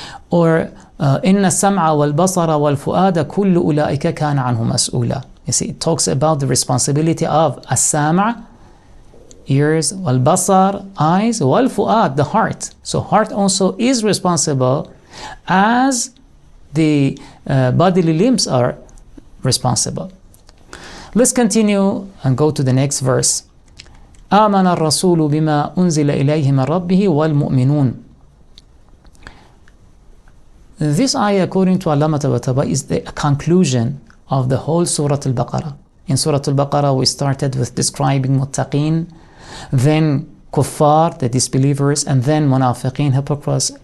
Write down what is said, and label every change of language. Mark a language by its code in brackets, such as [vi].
[ar] Or إن السمع والبصر والفؤاد كل أولئك كان عنه مسؤولا. [en] You see, it talks about the responsibility of السمع, ears, والبصر, eyes, والفؤاد, the heart. So heart also is responsible as the bodily limbs are responsible. Let's continue and go to the next verse. [ar] آمن الرسول بما أنزل إليه من ربه والمؤمنون. [en] This ayah, according to Allah Ta'ala, is the conclusion of the whole Surah Al Baqara. In Surah Al Baqara we started with describing muttaqeen, then kuffar, the disbelievers, and then munafiqeen, hypocrites.